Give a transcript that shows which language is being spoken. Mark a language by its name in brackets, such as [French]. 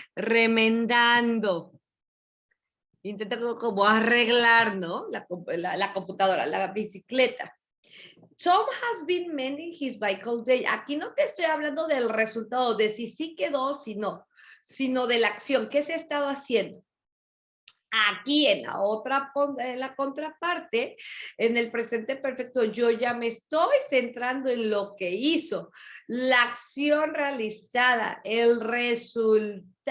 [Spanish] Remendando. Intenta como arreglar, ¿no? La computadora, la bicicleta. [English] Tom has been mending his bike all day. [Spanish] Aquí no te estoy hablando del resultado, de si sí quedó o si no, sino de la acción. ¿Qué se ha estado haciendo? Aquí en la contraparte, en el presente perfecto, yo ya me estoy centrando en lo que hizo, la acción realizada, el resultado.